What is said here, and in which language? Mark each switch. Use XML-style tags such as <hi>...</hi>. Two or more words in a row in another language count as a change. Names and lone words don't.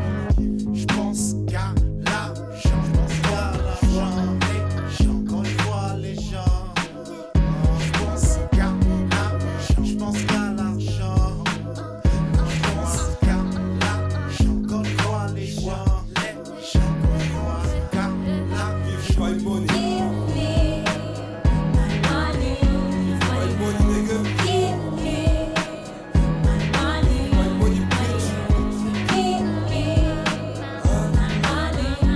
<fr>J'pense qu'à l'argent, j'pense qu'à l'argent. Quand je vois les gens, j'pense qu'à l'argent, j'pense qu'à l'argent. J'pense qu'à l'argent. Quand je vois les gens, j'pense qu'à l'argent.</fr> <en>Give me my money. Give me my money. My money, nigga. Give me my money. My money, bitch. Give me my money.</en>